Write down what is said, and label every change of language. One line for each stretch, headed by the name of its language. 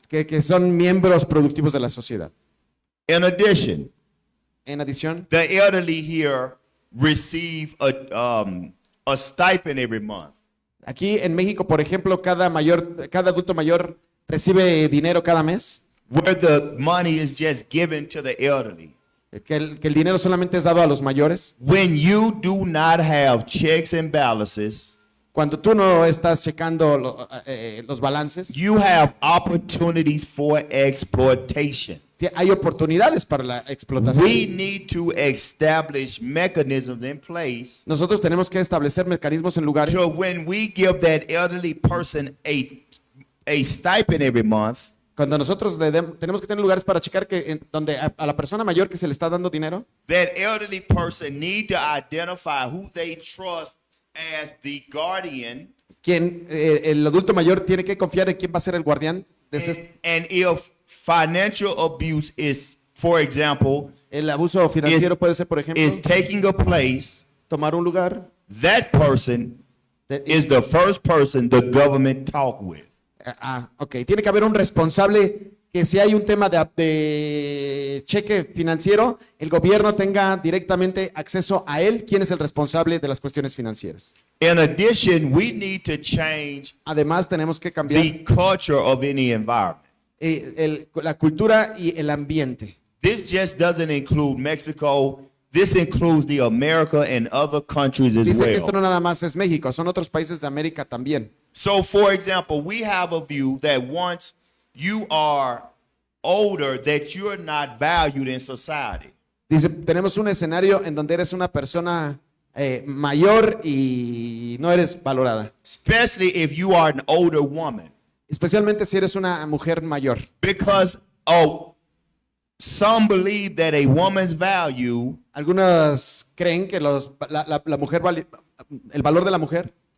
Spanish: que son miembros productivos de la sociedad.
English: In addition,
Spanish: En adición,
English: the elderly here receive a stipend every month.
Spanish: aquí en México, por ejemplo, cada adulto mayor recibe dinero cada mes,
English: where the money is just given to the elderly.
Spanish: que el dinero solamente es dado a los mayores.
English: When you do not have checks and balances
Spanish: Cuando tú no estás checando los balances,
English: you have opportunities for exploitation.
Spanish: hay oportunidades para la explotación.
English: We need to establish mechanisms in place
Spanish: Nosotros tenemos que establecer mecanismos en lugares
English: so when we give that elderly person a stipend every month,
Spanish: cuando nosotros tenemos que tener lugares para checar que donde a la persona mayor que se le está dando dinero,
English: that elderly person need to identify who they trust as the guardian,
Spanish: el adulto mayor tiene que confiar en quién va a ser el guardián de
English: and if financial abuse is, for example,
Spanish: el abuso financiero puede ser, por ejemplo,
English: is taking a place,
Spanish: tomar un lugar.
English: that person is the first person the government talk with. Ok.
Spanish: Tiene que haber un responsable que si hay un tema de cheque financiero, el gobierno tenga directamente acceso a él, quién es el responsable de las cuestiones financieras.
English: In addition, we need to change
Spanish: Además, tenemos que cambiar
English: the culture of any environment.
Spanish: la cultura y el ambiente.
English: This just doesn't include Mexico. This includes the America and other countries as
Spanish: Dice que esto
English: well.
Spanish: no nada más es México, son otros países de América también.
English: So, for example, we have a view that once you are older, that you're not valued in society.
Spanish: Dice, tenemos un escenario en donde eres una persona mayor y no eres valorada.
English: Especially if you are an older woman.
Spanish: Especialmente si eres una mujer mayor.
English: Because some believe that a woman's value
Spanish: Algunas creen que la mujer el valor de la mujer